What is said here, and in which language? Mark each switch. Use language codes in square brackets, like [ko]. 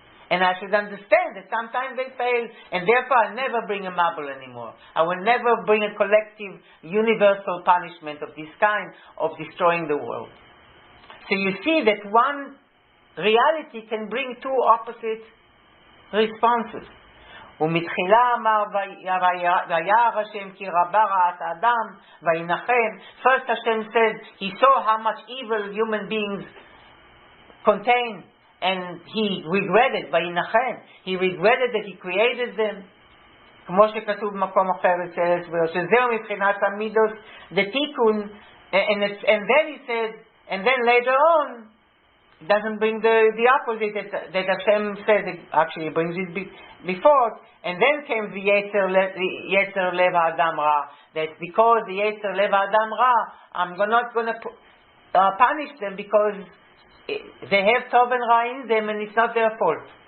[en] And I should understand that sometimes they fail, and therefore I'll never bring a Mabul anymore. I will never bring a collective, universal punishment of this kind of destroying the world. So you see that one reality can bring two opposite responses. [he] ומתחילה אמר וירא השם כי רבה רעת האדם וינחם. [en] First Hashem said he saw how much evil human beings contain, and he regretted, וינחם, he regretted that he created them. [he] כמו שכתוב במקום אחר אצל הסבר, שזהו מבחינת המידות, [en] the תיקון, and then he said, and then later on, it doesn't bring the opposite that Hashem said, it actually brings it before, and then came the [he] Yetzer Lev Adam Ra, [en] that because the Yetzer Lev Adam Ra, I'm not going to punish them because they have Tov and Ra in them, and it's not their fault.